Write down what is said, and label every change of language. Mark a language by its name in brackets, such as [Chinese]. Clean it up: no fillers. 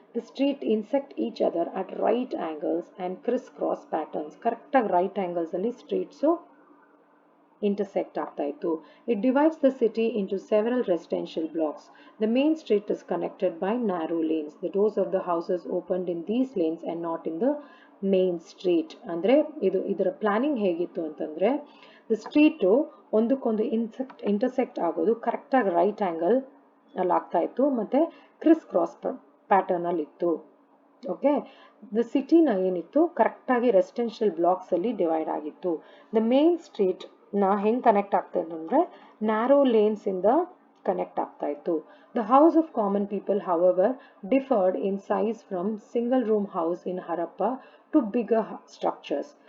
[English] The street intersect each other at right angles and crisscross patterns. [Kannada] ಕರೆಕ್ಟಾಗಿ right ಆ್ಯಂಗಲ್ಸಲ್ಲಿ ಸ್ಟ್ರೀಟ್ಸು intersect ಆಗ್ತಾ ಇತ್ತು. [English] It divides the city into several residential blocks. The main street is connected by narrow lanes. The doors of the houses opened in these lanes and not in the main street. [Kannada] ಅಂದರೆ ಇದರ planning ಹೇಗಿತ್ತು ಅಂತಂದರೆ, the street ಒಂದಕ್ಕೊಂದು intersect ಆಗೋದು ಕರೆಕ್ಟಾಗಿ right angle ಅಲ್ಲಿ ಆಗ್ತಾ ಇತ್ತು, ಮತ್ತು ಕ್ರಿಸ್ ಕ್ರಾಸ್ ಪ್ಯಾಟರ್ನ್ ಅಲ್ಲಿ ಇತ್ತು. ಓಕೆ, ದ ಸಿಟಿನ ಏನಿತ್ತು ಕರೆಕ್ಟಾಗಿ ರೆಸಿಡೆನ್ಷಿಯಲ್ ಬ್ಲಾಕ್ಸ್ ಅಲ್ಲಿ ಡಿವೈಡ್ ಆಗಿತ್ತು. ದ ಮೇನ್ ಸ್ಟ್ರೀಟ್ ನ ಹೆಂಗ್ ಕನೆಕ್ಟ್ ಆಗ್ತಾ ಇತ್ತು ಅಂದ್ರೆ ನ್ಯಾರೋ ಲೇನ್ಸ್ ಇಂದ ಕನೆಕ್ಟ್ ಆಗ್ತಾ ಇತ್ತು. [English] The house of common people however differed in size from single room house in Harappa to bigger structures.